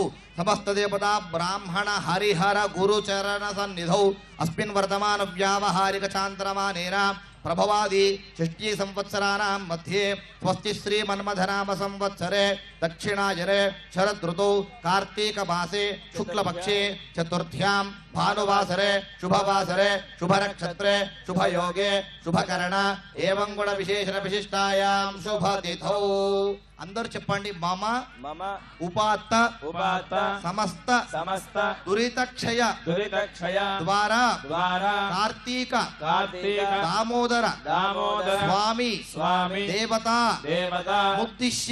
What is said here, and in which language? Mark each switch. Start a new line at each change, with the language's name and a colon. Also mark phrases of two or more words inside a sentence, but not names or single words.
Sanskrit: समस्त देवता ब्राह्मण हरिहर गुरुचरण सन्निधौ अस्मिन् वर्तमान व्यावहारिक चान्द्रमानेन प्रभवादि षष्ठी संवत्सराणां मध्ये स्वस्ति श्रीमन्मथनाम संवत्सरे दक्षिणायने शरदृतौ कार्तीक मासे शुक्लपक्षे चतुर्थ्यां भानुवासरे शुभवासरे शुभनक्षत्रे शुभयोगे शुभकरण एवं गुण विशेषण विशिष्टायां शुभतिथौ
Telugu: అందరూ చెప్పండి
Sanskrit: మమ మమ ఉపాత్త ఉపాత్త సమస్త సమస్త దురితక్షయ దురితక్షయ ద్వారా ద్వారా కార్తీక కార్తీక దామోదర దామోదర స్వామి స్వామి దేవత దేవత ఉద్దిశ్య